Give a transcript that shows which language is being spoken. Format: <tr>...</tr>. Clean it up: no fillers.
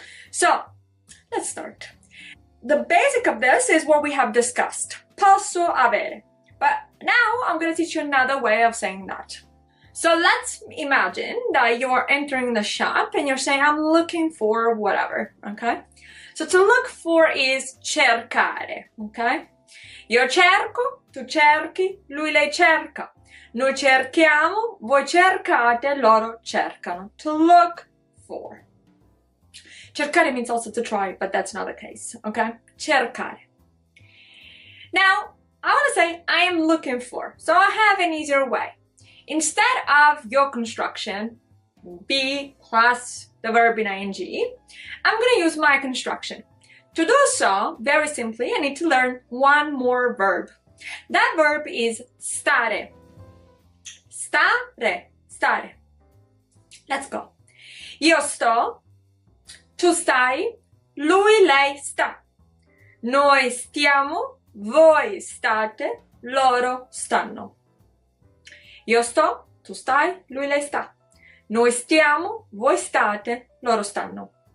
<en>So, let's start. The basic of this is what we have discussed,</en> <it>posso avere.</it> <en>But now I'm going to teach you another way of saying that. So let's imagine that you're entering the shop and you're saying, I'm looking for whatever, okay? So to look for is cercare, okay?</en> <it>Io cerco, tu cerchi, lui lei cerca. Noi cerchiamo, voi cercate, loro cercano.</it> <en>To look for. Cercare means also to try, but that's not the case, okay? Cercare. Now, I want to say I am looking for, so I have an easier way. Instead of your construction, be plus the verb in ing, I'm going to use my construction. To do so, very simply, I need to learn one more verb. That verb is stare. Stare. Let's go.</en> <it>Io sto, tu stai, lui, lei sta. Noi stiamo, voi state, loro stanno. Io sto, tu stai, lui, lei sta. Noi stiamo, voi state, loro stanno.</it>